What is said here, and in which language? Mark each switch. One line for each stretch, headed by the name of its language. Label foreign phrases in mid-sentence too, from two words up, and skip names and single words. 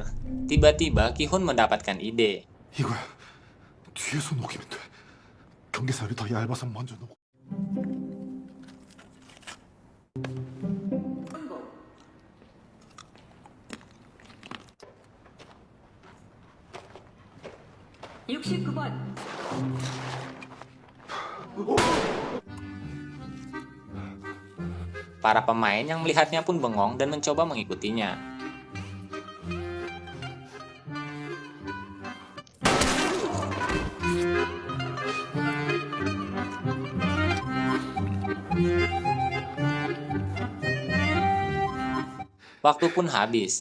Indonesian: Tiba-tiba Ki-hun mendapatkan ide.
Korean: 이거야. 뒤에서 녹이면 돼. 경계살이 더 얇아서 먼저 녹. 성공. (69번)
Indonesian: Para pemain yang melihatnya pun bengong dan mencoba mengikutinya. Waktu pun habis.